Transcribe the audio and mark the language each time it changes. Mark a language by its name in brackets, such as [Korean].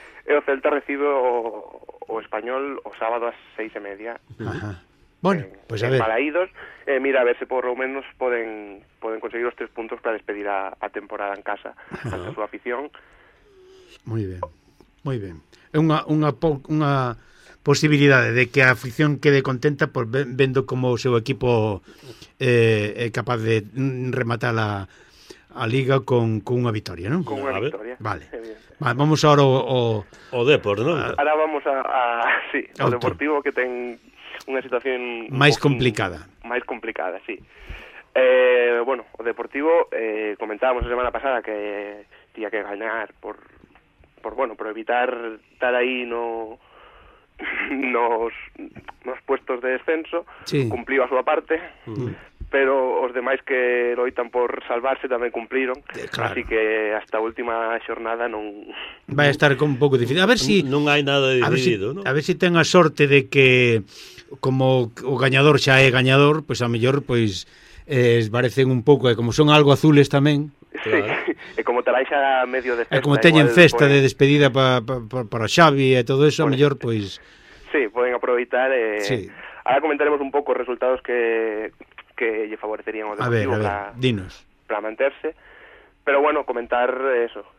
[Galician] E o Celta recibe o Español o sábado ás 6:30. [Spanish] Bueno, pues a ver. Balaídos, mira, a ver si por lo menos pueden conseguir los 3 puntos para despedir a temporada en casa, ante su afición. Muy bien, muy bien. Es una posibilidad de que la afición quede contenta por viendo cómo su equipo es capaz de rematar a Liga con una victoria, ¿no? Con una victoria. Vale. Vamos ahora [Galician] o Depor, ¿no? [Spanish] Ahora vamos al Deportivo, [Galician] que ten unha situación máis complicada. Máis complicada, sí. Bueno, o Deportivo, comentábamos a semana pasada que tía que gañar por evitar estar aí nos puestos de descenso. Sí. Cumpliu a súa parte, pero os demais que loitan por salvarse tamén cumpliron. Claro. Así que hasta a última xornada non vai estar un pouco difícil. A ver si non hai nada dividido, A ver si ten a sorte de que como o gañador xa é gañador, pois a mellor pois esvarecen un pouco, e como son algo azules tamén. Sí. E como tal xa medio de festa, e como teñen igual, festa pues, de despedida para Xavi e todo eso, pues, a mellor pois sí, poden aproveitar. Sí. Ahora comentaremos un pouco os resultados que lle favorecerían o Deportivo para manterse. Pero bueno, comentar eso.